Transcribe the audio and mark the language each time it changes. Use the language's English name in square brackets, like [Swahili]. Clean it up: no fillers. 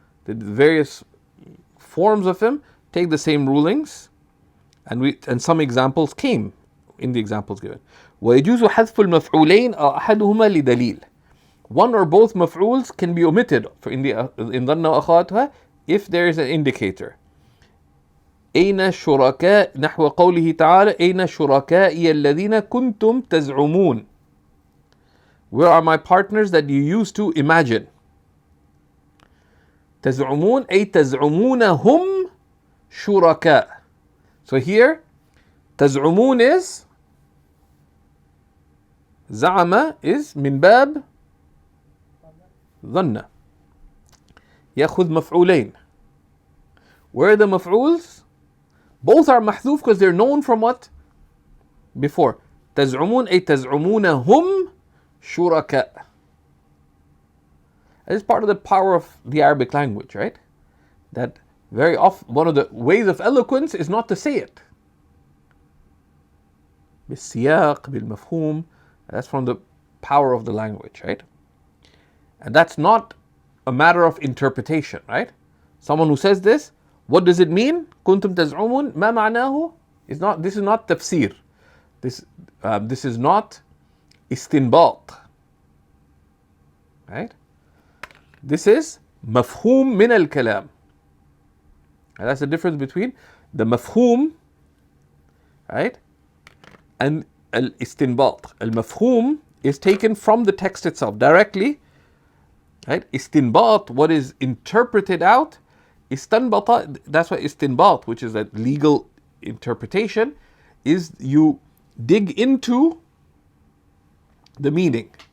[English] The various forms of them take the same rulings, and some examples came in the examples given. [Arabic] ويجوز حذف المفعولين أو أحدهما لدليل. [English] One or both maf'uls can be omitted in [Arabic] ظن وأخواتها [English] if there is an indicator. [Arabic] أين الشركاء نحو قوله تعالى أين شركائي الذين كنتم تزعمون. [English] Where are my partners that you used to imagine? [Arabic] تزعمون أي تزعمونهم شركاء. So here تزعمون is زعم is من باب ظن. يأخذ مفعولين. [English] Where are the maf'uls? Both are محذوف because they're known from what? Before. [Arabic] تزعمون أي تزعمونهم شركاء. [English] That is part of the power of the Arabic language, right? That very often, one of the ways of eloquence is not to say it. [Arabic] بالسياق, بالمفهوم. [English] That's from the power of the language, right? And that's not a matter of interpretation, right? Someone who says this, what does it mean? [Arabic] كنتم تزعمون ما معناه? [English] This is not tafsir. This is not istinbat, right? This is [Arabic] مفهوم من الكلام. [English] And that's the difference between the mafhum, right, and al-istinbat. Al-mafhum is taken from the text itself directly, right? Istinbat, what is interpreted out, istanbata, that's why istinbat, which is a legal interpretation, is you dig into the meaning.